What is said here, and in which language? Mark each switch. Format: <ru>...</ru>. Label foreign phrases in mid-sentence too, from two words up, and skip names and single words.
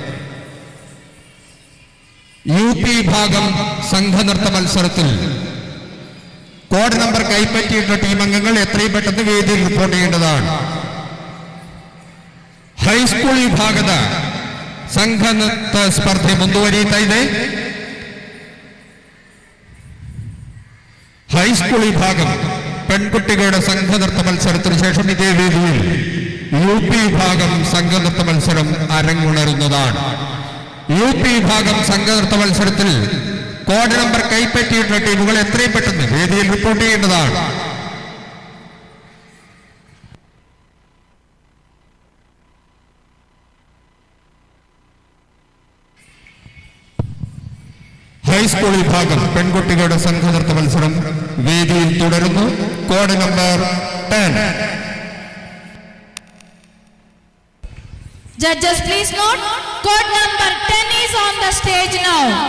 <ml>UP വിഭാഗം സംഘനൃത്ത മത്സരത്തിൽ</ml> <en>code number</en> <ml>കൈപ്പറ്റിയിട്ടുള്ള ടീം അംഗങ്ങൾ എത്രയും പെട്ടെന്ന് വേദിയിൽ റിപ്പോർട്ട് ചെയ്യേണ്ടതാണ്.</ml> <kn>ಹೈಸ್ಕೂಲ್ ವಿಭಾಗದ ಸಂಘನೃತ್ಯ ಸ್ಪರ್ಧೆ ಮುಂದುವರಿಯುತ್ತಾ ಇದೆ.</kn> <ml>ഹൈസ്കൂൾ വിഭാഗം പെൺകുട്ടികളുടെ സംഘനൃത്ത മത്സരത്തിന് ശേഷം ഇതേ വേദിയിൽ UP വിഭാഗം സംഘനൃത്ത മത്സരം അരങ്ങുണരുന്നതാണ്. UP വിഭാഗം സംഘനൃത്ത മത്സരത്തിൽ</ml> <en>code number</en> <ml>കൈപ്പറ്റിയിട്ടുള്ള ടീമുകൾ എത്രയും പെട്ടെന്ന് വേദിയിൽ റിപ്പോർട്ട് ചെയ്യേണ്ടതാണ്. ഹൈസ്കൂൾ വിഭാഗം പെൺകുട്ടികളുടെ സംഘനൃത്ത മത്സരം വേദിയിൽ തുടരുന്നു.</ml> <en>code number 10. Judges, please note, code number 10 is on the stage now.</en>